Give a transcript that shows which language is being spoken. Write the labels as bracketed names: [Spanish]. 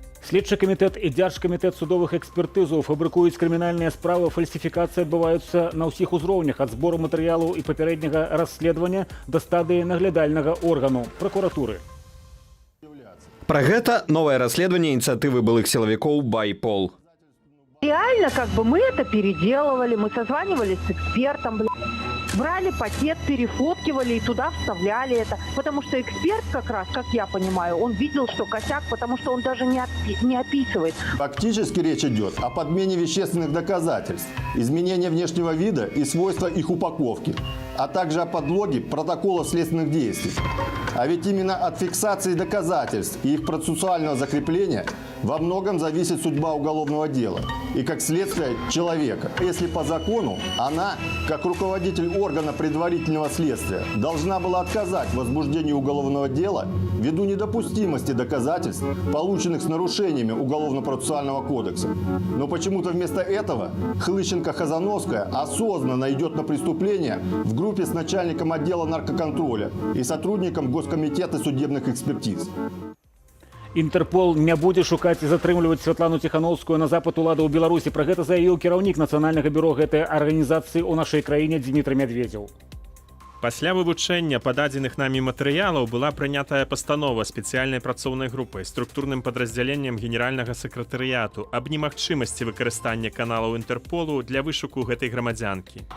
[Belarusian] Следчы камітэт і дзяржкамітэт судовых экспертызаў фабрыкуюць крымінальныя справы. Фальсіфікацыі адбываюцца на ўсіх узроўнях, ад збору матэрыялаў і папярэдняга расследавання да стадыі наглядальнага органу пракуратуры. Пра гэта новае расследаванне ініцыятывы былых сілавікоў «Байпол». [Russian] Реально, мы это переделывали, мы созванивались с экспертом, брали пакет, перефоткивали и туда вставляли это. Потому что эксперт как раз, как я понимаю, он видел, что косяк, потому что он даже не описывает. Фактически речь идет о подмене вещественных доказательств, изменении внешнего вида и свойства их упаковки, а также о подлоге протокола следственных действий. А ведь именно от фиксации доказательств и их процессуального закрепления во многом зависит судьба уголовного дела и, как следствие, человека. Если по закону она, как руководитель органа предварительного следствия, должна была отказать в возбуждении уголовного дела ввиду недопустимости доказательств, полученных с нарушениями Уголовно-процессуального кодекса. Но почему-то вместо этого Хлыщенко-Хазановская осознанно идет на преступление в группе с начальником отдела наркоконтроля и сотрудником Госкомитета судебных экспертиз. [Belarusian] Інтэрпол не будзе шукаць і затрымліваць Святлану Ціхановскую на запад улады ў Беларусі. Пра гэта заявіў кіраўнік нацыянальнага бюро гэтай арганізацыі ў нашай краіне Дмітрий Медведзеў. Пасля вывучэння пададзеных намі матэрыялаў была прынятая пастанова спецыяльнай працоўнай групай структурным падраздзяленнем генеральнага сакратарыяту аб немагчымасці выкарыстання каналаў Інтэрполу для вышуку гэтай грамадзянкі.